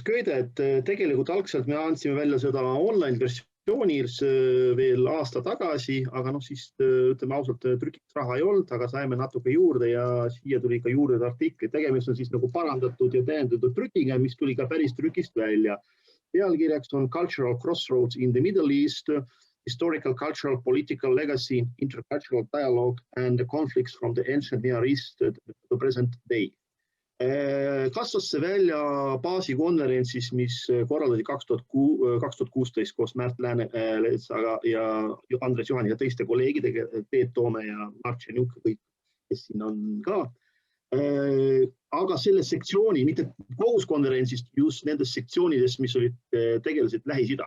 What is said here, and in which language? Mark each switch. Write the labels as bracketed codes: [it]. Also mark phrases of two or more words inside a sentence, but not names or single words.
[et] köide, et tegelikult algselt me andsime välja seda online versiooni, editsioonis veel aasta tagasi, aga siis ütleme ausalt, trükiks raha ei olnud, aga saime natuke juurde ja siia tuli ka juurde artikli. Tegemist on siis nagu parandatud ja täiendatud trükiga, mis tuli ka päris trükist välja. Pealkirjaks on Cultural Crossroads in the Middle East, Historical, Cultural, Political Legacy, Intercultural Dialogue and the Conflicts from the Ancient Near East to the Present Day. Kasvas see välja baasikonverentsis, mis korraldati 2016 koos Märt Lääneletsaga ja Andres Juhani ja teiste kolleegidega, Teet Toome ja Mart Tšenjuk, kõik, kes siin on ka. Aga selle sektsiooni, mitte koos konverentsist, just nendes sektsioonides, mis olid tegelesid Lähis-Idaga.